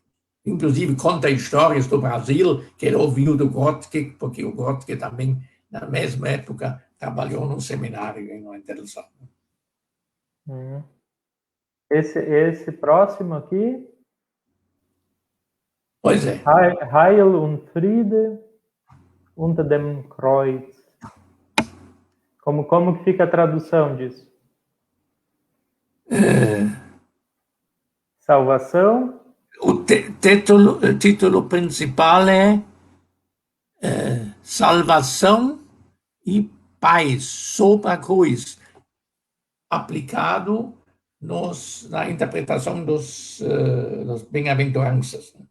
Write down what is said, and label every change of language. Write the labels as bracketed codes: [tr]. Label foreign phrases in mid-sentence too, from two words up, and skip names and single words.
[pt] Inclusive, conta histórias do Brasil que ele ouviu do Grotke, porque o Grotke também, na mesma época, trabalhou num seminário em Orientação. Esse próximo aqui, Pois é. [de] Heil und Friede unter dem Kreuz. [pt] Como que fica a tradução disso? Salvação. O título principal é Salvação e Paz sob a cruz, aplicado na interpretação das bem-aventuranças.